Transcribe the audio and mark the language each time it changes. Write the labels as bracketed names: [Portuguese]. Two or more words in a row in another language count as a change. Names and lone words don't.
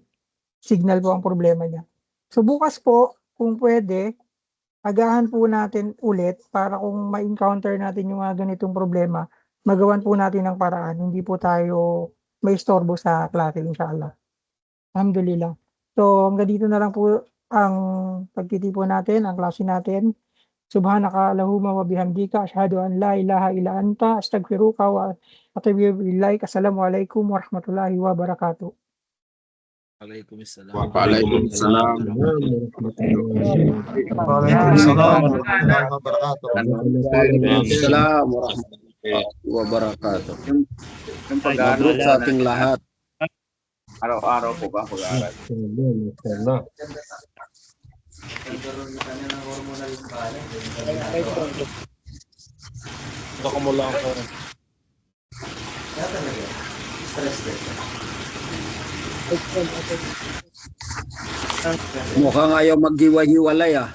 [Filipino] Signal po ang problema niya. So bukas po, kung pwede, agahan po natin ulit para kung ma-encounter natin yung mga ganitong problema, magawan po natin ng paraan. Hindi po tayo may istorbo sa klase, inshallah. Alhamdulillah. So hanggang dito na lang po ang pagtitipon natin, ang klase natin. [Arabic] سبحانك اللهم وبحمدك أشهد أن لا إله إلا أنت أستغفرك وأتوب إليك. السلام عليكم ورحمة الله وبركاته. Waalaikumsalam. Waalaikumsalam. وعليكم السلام ورحمة الله وبركاته. وعليكم السلام ورحمة الله وبركاته. [Filipino] Mabruk sa ating lahat. Araw-araw po ba pag-aaral? Baka mo lang ako. Mukhang ayaw maghiwa-hiwalay ah.